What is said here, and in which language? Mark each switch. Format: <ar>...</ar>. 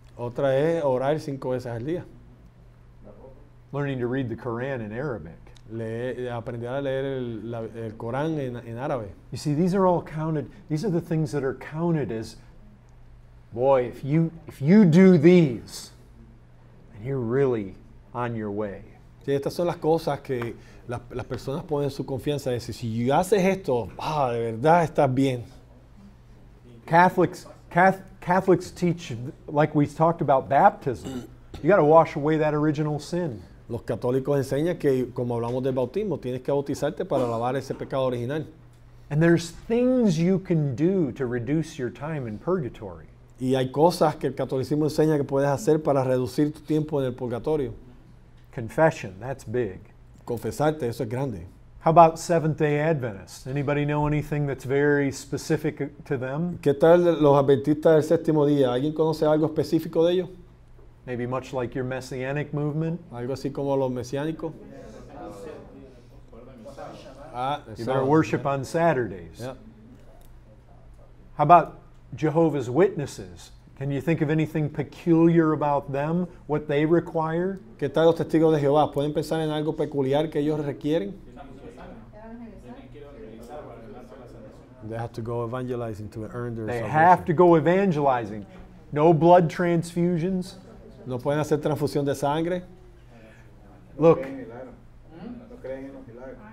<es>Otra es orar 5 veces al día.</es> <en>Learning to read the Quran in Arabic.</en> <es>Aprender a leer el Corán en árabe.</es> <en>You see, these are all counted. These are the things that are counted as, boy, if you do these, then you're really on your way.</en> <es>Sí, estas son las cosas que las personas ponen su confianza. Es decir, si haces esto, de verdad estás bien.</es> <en>Catholics teach, like we talked about baptism, you got to wash away that original sin.</en> <es>Los católicos enseñan que, como hablamos del bautismo, tienes que bautizarte para lavar ese pecado original.</es> <en>And there's things you can do to reduce your time in purgatory.</en> <es>Y hay cosas que el catolicismo enseña que puedes hacer para reducir tu tiempo en el purgatorio.</es> <en>Confession, that's big.</en> <es>Confesarte, eso es grande.</es> <en>How about Seventh-day Adventists? Anybody know anything that's very specific to them?</en> <es>¿Qué tal los adventistas del séptimo día? ¿Alguien conoce algo específico de ellos?</es> <en>Maybe much like your Messianic movement?</en> <es>Algo así como los mesiánicos.</es> <en>You better worship on Saturdays. Yeah. How about Jehovah's Witnesses? Can you think of anything peculiar about them, what they require? ¿Qué tal los testigos de Jehová? ¿Pueden pensar en algo peculiar que ellos requieren? They have to go evangelizing to earn their They salvation. have to go evangelizing. No blood transfusions.</en> <es>No pueden hacer transfusión de sangre.</es> <en>Look,</en> <es>No creen en los milagros.</es>